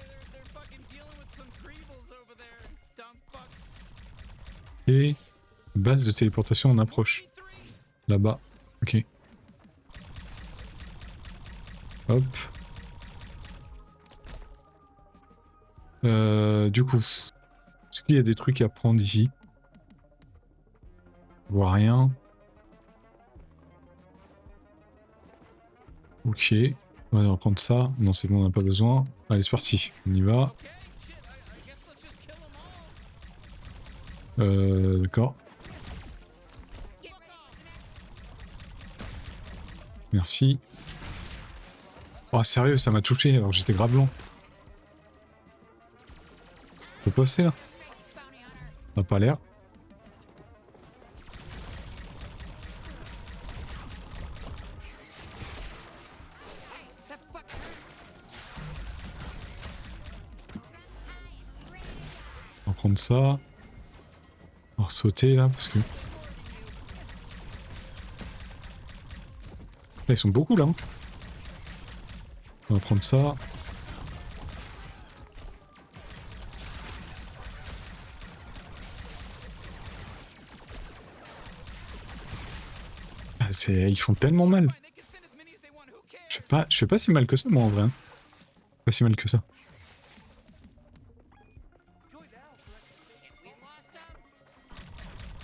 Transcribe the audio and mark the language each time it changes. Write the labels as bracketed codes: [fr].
[en] They're fucking dealing with some creebles over there, dumb fucks. [fr] Et... Base de téléportation en approche. Là-bas. Ok. Hop. Du coup, est-ce qu'il y a des trucs à prendre ici? Je vois rien. Ok. On va reprendre ça. Non, c'est bon, on n'a pas besoin. Allez, c'est parti. On y va. [en] Okay, shit, I guess let's just kill them all. [fr] D'accord. Merci. Oh, sérieux, ça m'a touché alors que j'étais grave lent. On peut passer là? Ça n'a pas l'air. On va prendre ça. On va sauter là parce que... Là, ils sont beaucoup là. Hein. On va prendre ça. Ah, ils font tellement mal. [en] Fine, they can send as many as they want, who cares? [fr] Je fais pas si mal que ça moi en vrai. Hein. Pas si mal que ça. [en] Joy now, correct? We lost him.